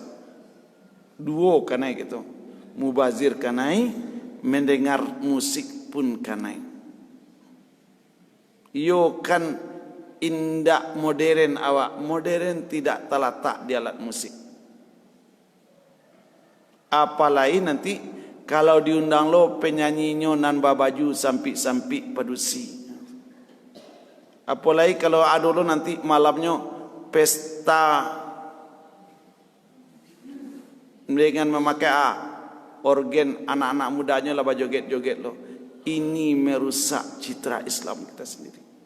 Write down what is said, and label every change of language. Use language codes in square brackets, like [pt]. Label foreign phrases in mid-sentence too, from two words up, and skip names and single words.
[min] Duo kanai gitu, mubazir kanai, mendengar musik pun kanai. Iyo kan indak modern awak, [id] modern tidak terletak di alat musik. [min] Apalagi nanti kalau diundang lo penyanyinyo nan babaju sampi-sampi padusi. [id] Apalagi kalau ada lo nanti malamnya pesta dengan memakai organ anak-anak mudanya lah joget-joget lo. Ini merusak citra Islam kita sendiri.